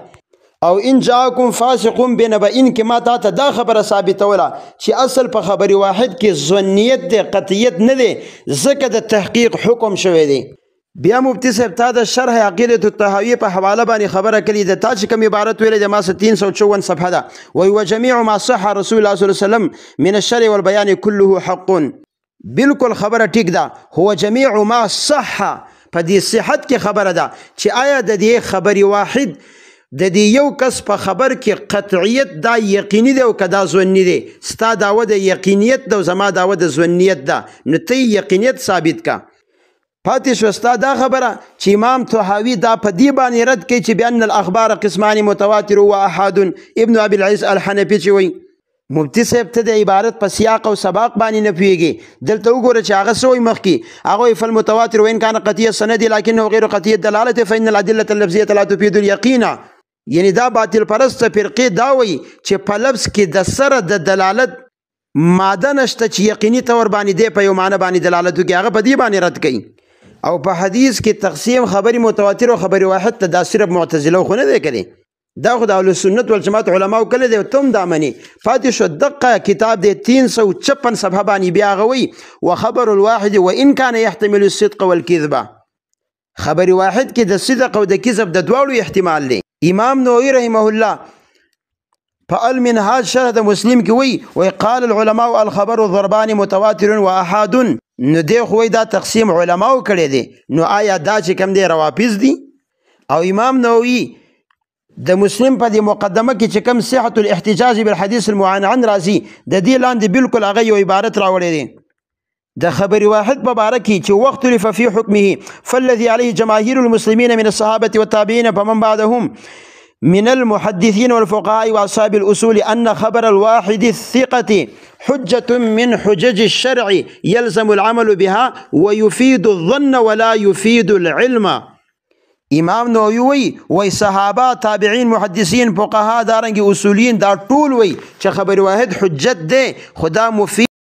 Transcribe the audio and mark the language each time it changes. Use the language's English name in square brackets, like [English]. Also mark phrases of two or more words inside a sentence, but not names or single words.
[Pashto] او [Arabic] ان جاءکم فاسق بنبأ [Pashto] کې ما ته دا خبره ثابتوله چې اصل په خبر واحد کې ظنیت دی قطعیت نه دی، ځکه د تحقیق حکم شوی دی. بیا مفتی صاحب تا د شرح عقیدة الطحاوی په حواله باندې خبره کړې ده. تا چې کوم عبارت ویلې د ما 354 صفحه ده وایي [Arabic] وجميع ما صح رسول الله صلی الله علیه وسلم من الشرع والبيان كله حق. [Pashto] بالکل خبره ټیک ده. هو [Arabic] جميع ما صح [Pashto] په دې صحت کې خبره ده چې آیا د دې خبر واحد د دې یو کس په خبر کې قطعیت دا یقیني دی او که دا ظني دی. ستا دعوه د یقینیت ده او زما دعوه د ظنیت ده، نو ته یقینیت ثابت کا. پاتې شو ستا دا خبره چې امام طحاوي دا په دې باندې رد کوي چې [Arabic] بأن الاخبار قسمان متواتر و احاد. [Pashto] ابن ابي العز الحنفي چې وایي مفتی صاحب ته د عبارت په سیاق او سباق باندې نه پوهېږي. دلته وګوره چې هغه څه وایي مخکې، هغه وایي [Arabic] فالمتواتر وان كان قطعي السند لكنه غير قطعي الدلاله فإن الأدلة اللفظية لا تفيد اليقين. [Pashto] یعنی دا باطل پرست فرقې دا وایي چې په لفظ کې د سره د دلالت ماده نشته چې یقیني طور باندې دی په یو معنی باندې دلالت وکړي، هغه په دې باندې رد کوي. او په حدیث کې تقسیم خبري متواتر او خبري واحد ته دا صرف معتزله خو نه دی کړی، دا خو د اهل سنت والجماعت علماء کړی دی، تم دا مني. پاتې شو دقه کتاب دی 356 صفحه باندې بیا هغه وایي [Arabic] وخبر الواحد وان كان يحتمل الصدق والكذب. [Pashto] خبر واحد کې د صدق او د کذب د دواړو احتمال دی. امام نووي رحمه الله په المنهاج شرح د مسلم کې وایي [Arabic] قال العلماء الخبر ضربان متواتر واحاد. [Pashto] نو دی خو دا تقسیم علماو کړی دی، نو آیا دا چې کوم دی روافض دي؟ او امام نووي د مسلم په دې مقدمه کې چې کوم [Arabic] صحة الاحتجاج بالحديث المعنعن [Pashto] راځي د دې لاندې بالکل هغه یو عبارت راوړی دی. د خبر واحد مباركي چې [Arabic] واختلف في حكمه فالذي عليه جماهير المسلمين من الصحابة والتابعين فمن بعدهم من المحدثين والفقهاء وأصحاب الأصول أن خبر الواحد الثقة حجة من حجج الشرع يلزم العمل بها ويفيد الظن ولا يفيد العلم. [Pashto] امام نووي وي صحابه تابعين محدثين فقهاء دارنګ اصوليين دا ټول وي چې خبر واحد حجت ده خدا مفيد